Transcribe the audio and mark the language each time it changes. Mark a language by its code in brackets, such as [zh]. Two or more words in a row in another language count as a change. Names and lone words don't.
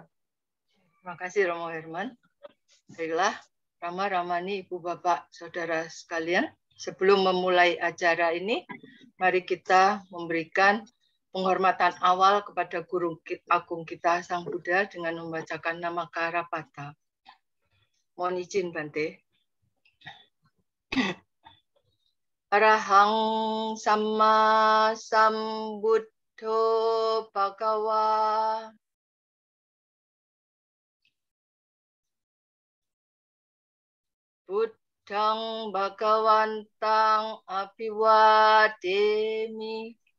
[id] Terima kasih Romo Herman. Baiklah, Rama, Ramani, Ibu Bapak, Saudara sekalian, sebelum memulai acara ini, mari kita memberikan penghormatan awal kepada Guru Agung kita, Sang Buddha, dengan membacakan nama Karapata. Mohon izin, Bante. [pi] Arahang Samma Sambuddho Bhagawa. Buddhang Bhagawantang Abhiwademi.